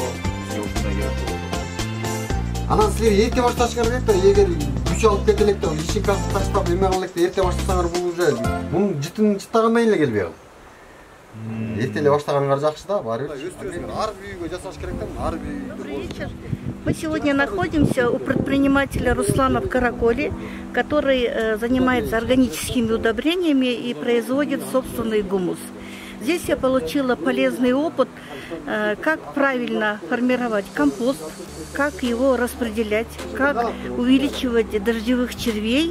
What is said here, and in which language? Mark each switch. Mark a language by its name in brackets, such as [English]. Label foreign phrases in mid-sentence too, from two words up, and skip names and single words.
[Kyrgyz] Ушундай керек болот. Анан силер эрте башташыңар керек да, эгер күч алып кете элек да, ишин таштап эме кыла элек да, эрте баштасаңар бул уже мунун жыттагандан эле келбей калат. Эрте эле баштаганыңар жакшы да, баары бир. Ар бүйгө жасаш керек да, ар бүй. [Russian] Добрый вечер. Мы сегодня находимся у предпринимателя Руслана в Караколе, который занимается органическими удобрениями и производит собственный гумус. Здесь я получила полезный опыт, как правильно формировать компост, как его распределять, как увеличивать дождевых червей.